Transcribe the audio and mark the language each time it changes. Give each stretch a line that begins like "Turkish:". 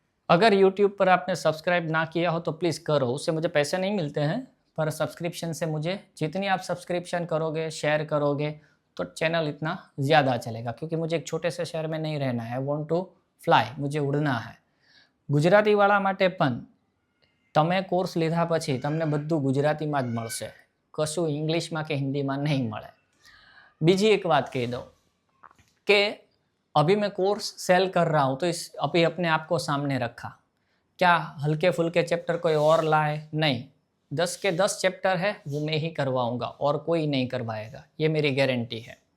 Hindi: अगर YouTube पर आपने सब्सक्राइब ना किया हो तो प्लीज़ करो, उससे मुझे पैसे नहीं मिलते हैं, पर सब्सक्रिप्शन से मुझे, जितनी आप सब्सक्रिप्शन करोगे, शेयर करोगे, तो चैनल इतना ज़्यादा चलेगा, क्योंकि मुझे एक छोटे से शहर में नहीं रहना है,
English: I want to fly,
Hindi: मुझे उड़ना है।
Gujarati: ગુજરાતીવાળા માટે પણ તમે કોર્સ લીધા પછી તમને બધું ગુજરાતીમાં જ મળશે, કશું ઇંગ્લિશમાં કે હિન્દીમાં નહીં મળે। બીજી એક વાત કહી દઉં
Hindi: कि अभी मैं कोर्स सेल कर रहा हूँ, तो इस अभी अपने आप को सामने रखा, क्या हल्के फुल्के चैप्टर कोई और लाए? नहीं, 10 के 10 चैप्टर है वो मैं ही करवाऊँगा और कोई नहीं करवाएगा, ये मेरी गारंटी है।